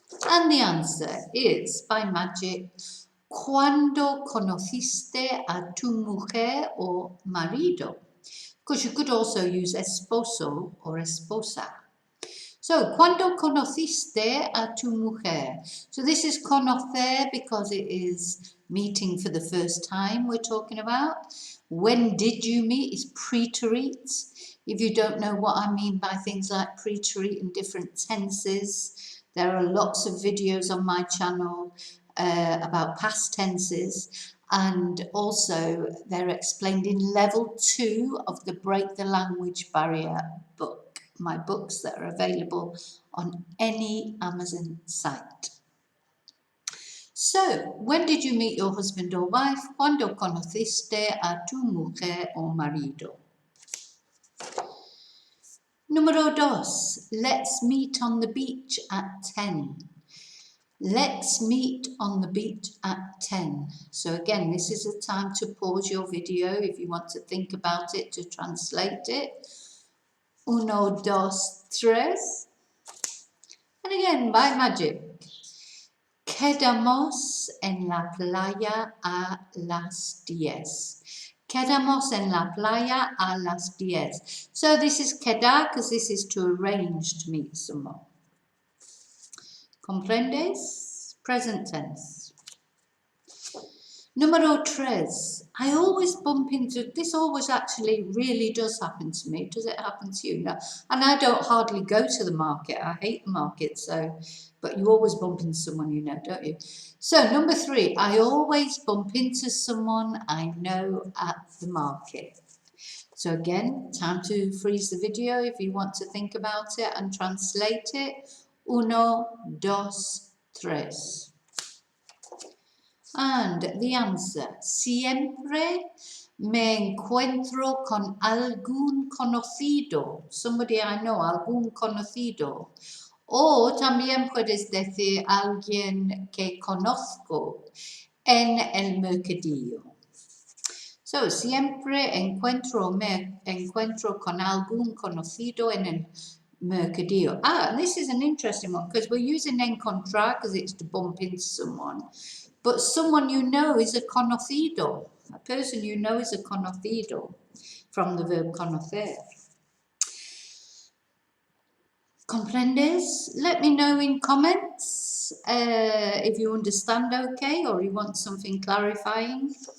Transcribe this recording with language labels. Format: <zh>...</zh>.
<en>And the answer is, by magic,</en> <es>¿cuándo conociste a tu mujer o marido?</es> <en>Because you could also use esposo or esposa.</en> <es>So, ¿cuándo conociste a tu mujer?</es> <en>So this is conocer because it is meeting for the first time we're talking about. When did you meet is preterite. If you don't know what I mean by things like preterite in different tenses, there are lots of videos on my channel about past tenses, and also they're explained in level 2 of the Break the Language Barrier book, my books that are available on any Amazon site. So, when did you meet your husband or wife?</en> <es>¿Cuándo conociste a tu mujer o marido? Número 2.</es> <en>Let's meet on the beach at 10. Let's meet on the beach at 10. So again, this is a time to pause your video if you want to think about it, to translate it.</en> <es>Uno, dos, tres.</es> <en>And again, by magic.</en> <es>Quedamos en la playa a las 10. Quedamos en la playa a las 10.</es> <en>So this is quedar because this is to arrange to meet someone.</en> <es>¿Comprendes?</es> <en>Present tense.</en> <es>Número 3.</es> <en>I always bump into, this always actually really does happen to me. Does it happen to you? No. And I don't hardly go to the market. I hate the market, so, but you always bump into someone you know, don't you? So, number 3. I always bump into someone I know at the market. So again, time to freeze the video if you want to think about it and translate it.</en> <es>Uno, dos, tres.</es> <en>And the answer,</en> <es>siempre me encuentro con algún conocido.</es> <en>Somebody I know,</en> <es>algún conocido. O también puedes decir alguien que conozco en el mercadillo. So, siempre me encuentro con algún conocido en el mercadillo.</es> <en>And this is an interesting one because we're using encontrar because it's to bump into someone. But someone you know is a conocido. A person you know is a conocido from the verb conocer.</en> <es>¿Comprendes?</es> <en>Let me know in comments if you understand okay or you want something clarifying.</en>